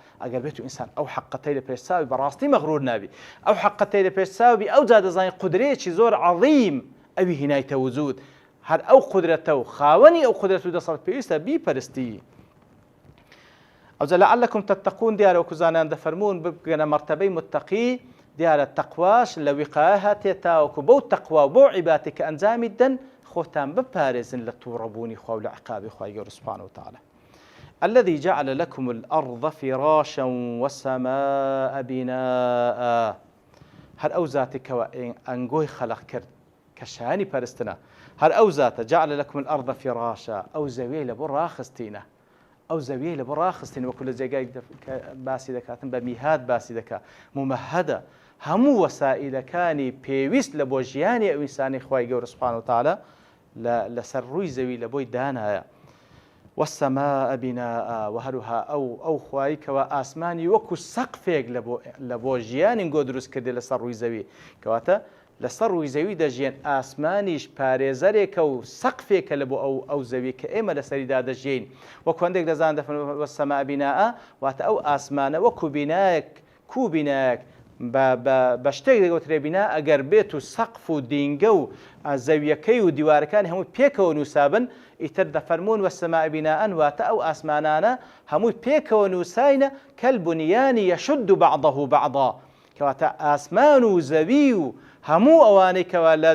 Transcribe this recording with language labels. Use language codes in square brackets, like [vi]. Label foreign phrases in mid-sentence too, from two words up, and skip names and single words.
[ckb] ئەگەر بێت و ئینسان ئەو حەقەتەی لە پێش چاوی بەڕاستی مەغرور نابی، ئەو حەقەتەی لە پێش چاوی ئەو جا دەزانین قودرەیەکی زۆر عەظیم ئەوی هینایتە وجود، هەر ئەو قودرەتە و خاوەنی ئەو قودرەت و دەسەڵات پێویستە بیپەرستی. ئەوجا [ar] لعلكم تتقون [ckb] دیارە وەکو زانان دەفەرمون بگەنە مەرتەبەی متقی، دیارە تەقواش لە ویقایە هاتێتە وەکو بەو تەقوا و بەو عیبادەتی کە ئەنجامی دەن خۆتان بپارێزن لە تووڕەبوونی خوا و لە عقابی خوای گەورە [ar] سوبحانەهو وتەعالە. الذي جعل لكم الأرض فراشا والسماء بناء. [ckb] هەر ئەو زاتێک کەوە ئەنگۆی خەلق کرد کە شایانی پەرستنە، هەر ئەو زاتە [ar] جعل لكم الأرض فراشا، [ckb] ئەو زەویەی لە بۆ ڕاخستینە، ئەو زەویەی لە بۆ ڕاخستین وەکو لە جێگای باسی دەکاتن بە میهاد باسی دەکات، ممەهەدە هەموو وەسائلەکانی پێویست لە بۆ ژیانی ئەو ئینسانی خوای گەورە [ar] سوبحانەهو وتەعالە [ckb] لەسەر ڕووی زەوی لە بۆی دانایە. [ar] والسماء بناء، [ckb] وهروها ئەو خوای کەوە ئاسمانی وەکو سەقفێک لە بۆ ژیانی گۆ دروست کردێ لەسەر ڕووی زەوی، کەواتە لەسەر ڕووی زەوی دەژێن، ئاسمانیش پارێزەرێکە و سەقفێکە لە بۆ ئەو زەوی کە ئێمە لەسەریدا دەژین. وەکو هەندێک دەزان دەفەرمێن [ar] والسماء بناء، [ckb] واتە ئەو ئاسمانە وەکو بینایەک، کوو بینایەک بە شتێک دەگوترێ بینا ئەگەر بێت و سەقف و دینگە و زەویەکەی و دیوارەکانی هەمووی پێکەوە نووسابن ئیتر دەفەرمون [ar] وەسەماء بیناءن [ckb] واتە ئەو ئاسمانانە هەمووی پێکەوە نووساینە [ar] کەلبونیانی یەشد بەعضەه بەعضا [ckb] کەواتە ئاسمان و زەوی و هەموو ئەوانەی کەوا لە